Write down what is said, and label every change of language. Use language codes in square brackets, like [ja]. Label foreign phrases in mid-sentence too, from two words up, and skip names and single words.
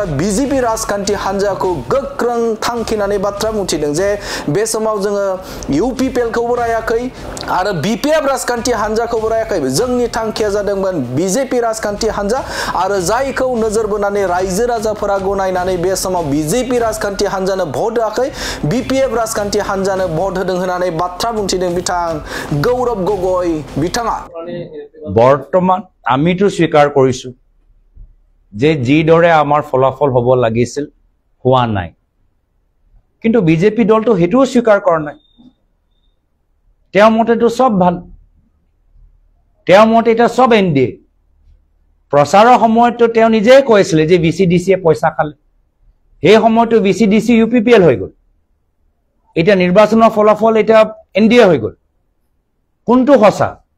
[brx] बीजेपी राजखान्थि हान्जाखौ गोख्रों थांखिनानै बाथ्रा बुंथिदों जे बे समाव जोङो UPPL खौबो रायाखै आरो BPF राजखान्थि हान्जाखौबो रायाखै जोंनि थांखिया जादोंमोन BJP राजखान्थि हान्जा आरो जायखौ नोजोर बोनानै रायजो राजाफोरा गनायनानै बे समाव BJP राजखान्थि हान्जानो भट होआखै BPF राजखान्थि हान्जानो भट होदों होननानै बाथ्रा बुंथिदों बिथां गौरव गगৈ बिथाङा [as] বৰ্তমান আমিতো স্বীকাৰ কৰিছো যে যিদৰে আমাৰ ফলাফল হ'ব লাগিছিল হোৱা নাই কিন্তু বিজেপি দলটো হেতুও স্বীকাৰ কৰা নাই তেওঁৰ মতেতো সব ভাল তেওঁৰ মতে এটা সব এনডিএ প্ৰচাৰৰ সময়তো তেওঁ নিজেই কৈছিল যে VCDC এ পইচা খালে এই সময়তো VCDC UPPL হৈ গ'ল এটা নিৰ্বাচনৰ ফলাফল এটা এনডিএ হৈ গ'ল কোনটো হসা